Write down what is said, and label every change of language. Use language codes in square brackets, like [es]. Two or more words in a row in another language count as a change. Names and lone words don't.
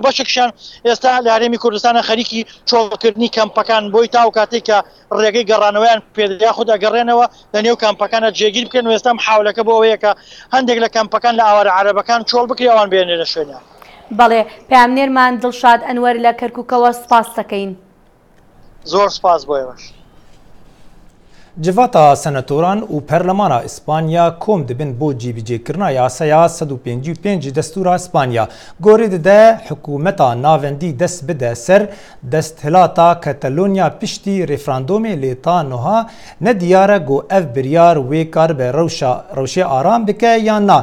[ckb] بەشێکشان ئێستا لە هەرێمی کوردستانە خەریکی چۆڵکردنی کەمپەکان بۆی تاو کاتێک کە ڕێگەی گەڕانەوەیان پێدەیا خود ئەگەڕێنەوە لە نێو کەمپەکانە جێگیر بکەن و ئێستا حاولەکە بۆ ئەوەیە کە هەندێک لە کەمپەکان لە ئاوارە عەرەبەکان چۆڵ بکرێ ئەوان بێنێنە شوێنیان. بەڵێ پامنێرمان دڵشاد ئەنوەر لە کەرکووکەوە سپاس دەکەین. زۆر سپاس بۆ ئێوەش. [ku] Civata senatoran û Perlemana İspanya kom dibin bo cîbicêkirina yasaya 155 destûra İspanya. Gorî dide hikûmeta navendî dest bide ser desthilata Kataloniya piştî referandumê lê ta niha ne diyar e got ev biryar wê kar be rewşê aram bike yan na.